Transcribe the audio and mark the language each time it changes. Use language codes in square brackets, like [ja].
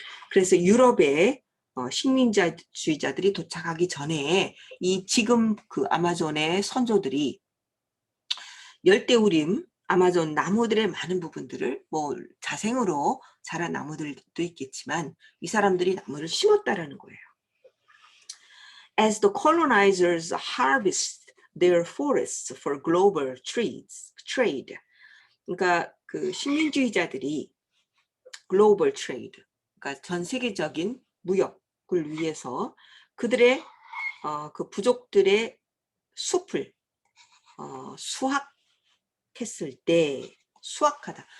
[ko] 그래서 유럽의 식민주의자들이 도착하기 전에 이 지금 그 아마존의 선조들이 열대우림 아마존 나무들의 많은 부분들을 뭐 자생으로 자란 나무들도 있겠지만 이 사람들이 나무를 심었다라는 거예요. [en] As the colonizers harvest their forests for global trade. [ko] 그러니까 그 식민주의자들이 global trade, 그러니까 전 세계적인 무역을 위해서 그들의 그 부족들의 숲을 수확했을 때 수확하다.